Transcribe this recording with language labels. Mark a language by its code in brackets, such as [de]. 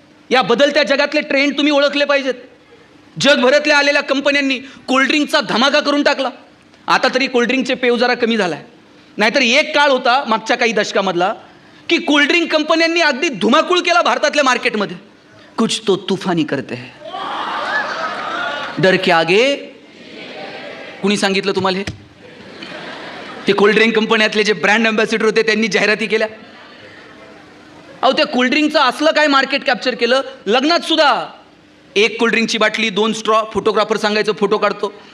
[mr] या बदलत्या जगातले ट्रेंड तुम्ही ओळखले पाहिजेत. जगभरातल्या आलेल्या कंपन्यांनी कोल्ड्रिंकचा धमाका करून टाकला. आता तरी कोल्ड्रिंकचे पेव जरा कमी झाला आहे. नाहीतर एक काळ होता मागच्या काही दशकामधला की कोल्ड्रिंक कंपन्यांनी अगदी धुमाकूळ केला भारतातल्या मार्केटमध्ये. [hi] कुछ तो तूफानी करते है, डर के आगे. [mr] कुणी सांगितलं तुम्हाला हे? ते कोल्ड्रिंक कंपन्यातले जे ब्रँड अँबॅसिडर होते त्यांनी जाहिराती केल्या. अहो, त्या कोल्ड्रिंकचं असलं काय मार्केट कॅप्चर केलं. लग्नात सुद्धा 1 कोल्ड्रिंकची बाटली, 2 स्ट्रॉ, फोटोग्राफर सांगायचं फोटो काढतो.